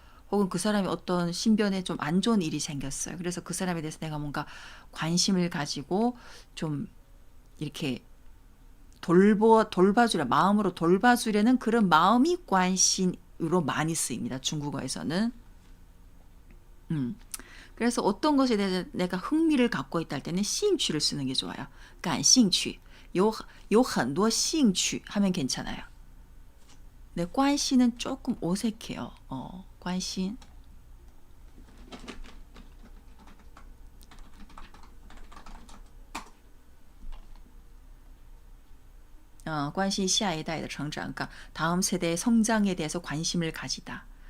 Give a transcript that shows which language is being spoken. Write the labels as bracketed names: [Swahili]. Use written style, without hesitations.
[Korean] 혹은 그 사람이 어떤 신변에 좀 안 좋은 일이 생겼어요. 그래서 그 사람에 대해서 내가 뭔가 관심을 가지고 좀 이렇게 돌봐주려 마음으로 돌봐주려는 그런 마음이 관심으로 많이 쓰입니다. 중국어에서는. 그래서 어떤 것에 대해서 내가 흥미를 갖고 있다 할 때는 兴趣를 쓰는 게 좋아요. [Chinese] 感兴趣有很多兴趣 [Korean] 하면 괜찮아요. 네, 관심은 조금 어색해요. 관심. 관심 [Chinese] 下一代的成长, [Korean] 그러니까 다음 세대의 성장에 대해서 관심을 가지다.